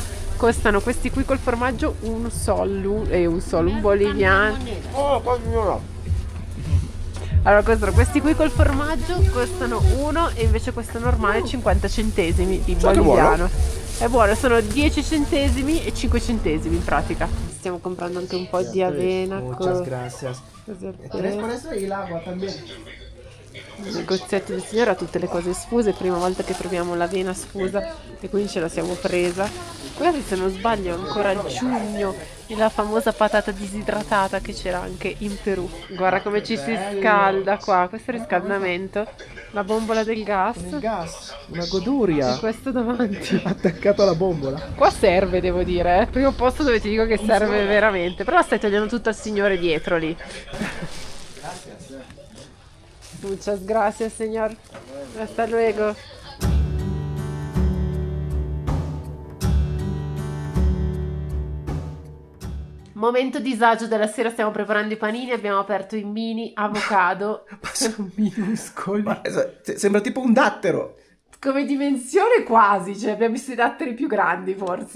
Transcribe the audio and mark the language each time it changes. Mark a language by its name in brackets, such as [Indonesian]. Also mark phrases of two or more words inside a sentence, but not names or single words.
[Italian] Costano questi qui col formaggio un boliviano. Oh, qua signora. Allora, questi qui col formaggio costano 1 e invece questo normale 50 centesimi di boliviano. È buono, sono 10 centesimi e 5 centesimi in pratica. Stiamo comprando anche un po' di avena. [Spanish] Muchas gracias. Tres por eso y el agua también. [Italian] Il negozietto del signore ha tutte le cose sfuse, prima volta che troviamo l'avena sfusa e quindi ce la siamo presa. Guarda, se non sbaglio ancora a giugno, la famosa patata disidratata che c'era anche in Perù. Guarda come ci si scalda qua, questo è il riscaldamento, la bombola del gas. Il gas, una goduria. E questo davanti. Attaccato alla bombola. Qua serve, devo dire, primo posto dove ti dico che serve veramente. Però stai togliendo tutto al signore dietro lì. [Spanish] Muchas gracias, señor. Hasta luego. [Italian] Momento disagio della sera, stiamo preparando i panini, abbiamo aperto i mini avocado. Sono minuscoli. Sembra tipo un dattero. Come dimensione quasi, cioè abbiamo visto i datteri più grandi forse.